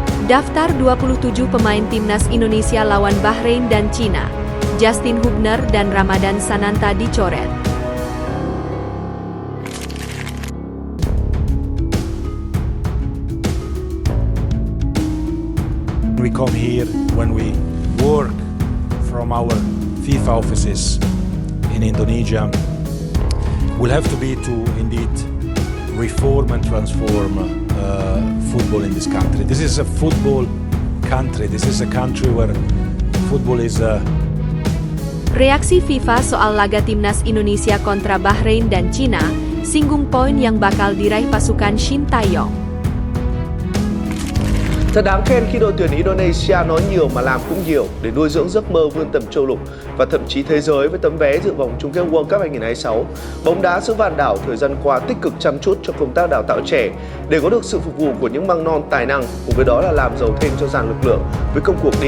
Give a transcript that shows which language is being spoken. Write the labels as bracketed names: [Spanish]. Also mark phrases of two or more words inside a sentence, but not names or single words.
[Indonesian] Daftar 27 pemain timnas Indonesia lawan Bahrain dan Cina. Justin Hubner dan Ramadan Sananta dicoret. [English] We come here when we work from our FIFA offices in Indonesia. We'll have to be to indeed reform and transform football in this country. This is a football country. This is a country where football is [Indonesian] Reaksi FIFA soal laga timnas Indonesia kontra Bahrain dan Cina, singgung poin yang bakal diraih pasukan Shin Tae-yong. [Vietnamese] Thật đáng khen khi đội tuyển Indonesia nói nhiều mà làm cũng nhiều để nuôi dưỡng giấc mơ vươn tầm châu lục và thậm chí thế giới với tấm vé dự vòng chung kết World Cup 2026. Bóng đá xứ Vạn Đảo thời gian qua tích cực chăm chút cho công tác đào tạo trẻ để có được sự phục vụ của những măng non tài năng, cùng với đó là làm giàu thêm cho dàn lực lượng với công cuộc đi.